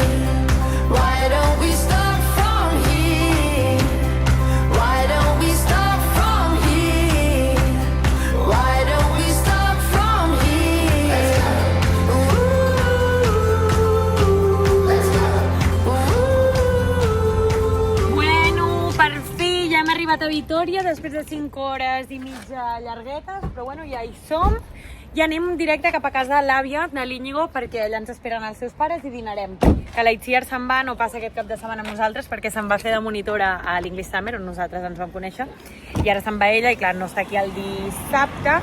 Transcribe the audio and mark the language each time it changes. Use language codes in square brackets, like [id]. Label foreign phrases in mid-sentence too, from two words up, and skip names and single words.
[en] Why don't we start from here? Why don't we start from here? Why don't we start from here? Let's go. [ca] Bueno, per fi ja hem arribat a Vitòria després de 5 hores i mitja llarguetes, però bueno, ja hi som. I anem directe cap a casa de l'àvia de l'Íñigo perquè allà ens esperen els seus pares i dinarem. Que l'Aitziar se'n va, no passa aquest cap de setmana amb nosaltres perquè se'n va fer de monitora a l'English Summer, on nosaltres ens vam conèixer, i ara se'n va ella i clar, no està aquí el dissabte.